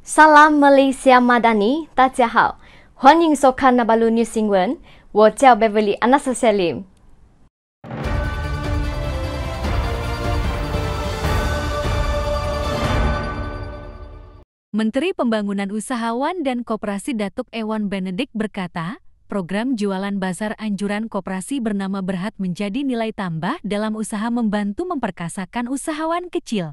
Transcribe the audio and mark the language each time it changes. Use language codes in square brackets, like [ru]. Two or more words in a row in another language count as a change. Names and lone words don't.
[ms] Salam Malaysia Madani, [zh] 大家好，欢迎收看 Nabalu News 新闻，我叫 Beverly Anastasia Lim。 [ms] Menteri Pembangunan Usahawan dan Koperasi Datuk Ewan Benedict berkata, program jualan bazar anjuran koperasi bernama Berhad menjadi nilai tambah dalam usaha membantu memperkasakan usahawan kecil.